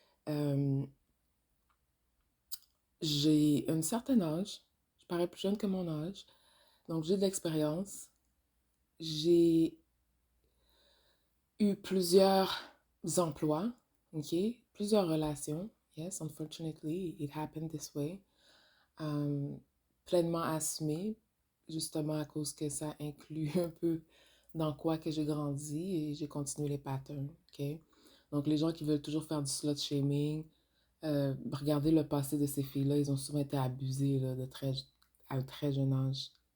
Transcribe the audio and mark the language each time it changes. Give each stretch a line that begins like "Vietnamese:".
French: Euh, j'ai un certain âge. Je parais plus jeune que mon âge. Donc, j'ai de l'expérience. J'ai eu plusieurs emplois, ok? Plusieurs relations.
English: Yes, unfortunately, it happened this way.
French: Um, Pleinement assumé, justement à cause que ça inclut un peu dans quoi que j'ai grandi et j'ai continué les patterns, ok? Donc, les gens qui veulent toujours faire du slut shaming, regardez le passé de ces filles-là, ils ont souvent été abusées là, à un très jeune âge.